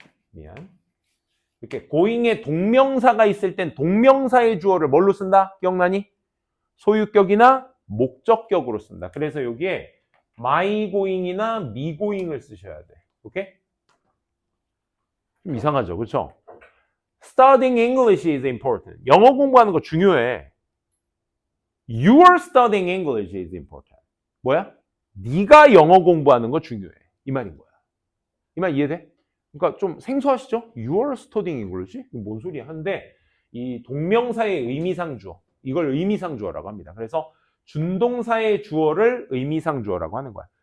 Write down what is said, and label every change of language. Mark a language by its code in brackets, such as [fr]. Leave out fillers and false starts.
[ko] 미안. 이렇게 고잉에 동명사가 있을 땐 동명사의 주어를 뭘로 쓴다? 기억나니? 소유격이나 목적격으로 쓴다. 그래서 여기에 my going이나 me going을 쓰셔야 돼. 오케이? 좀 이상하죠, 그렇죠? [en] Studying English is important. [ko] 영어 공부하는 거 중요해. [en] Your studying English is important. [ko] 뭐야? 네가 영어 공부하는 거 중요해. 이 말인 거야. 이 말 이해돼? 그러니까 좀 생소하시죠? [en] Your studying English? [ko] 뭔 소리야? 한데 이 동명사의 의미상 주어. 이걸 의미상 주어라고 합니다. 그래서 준동사의 주어를 의미상 주어라고 하는 거야.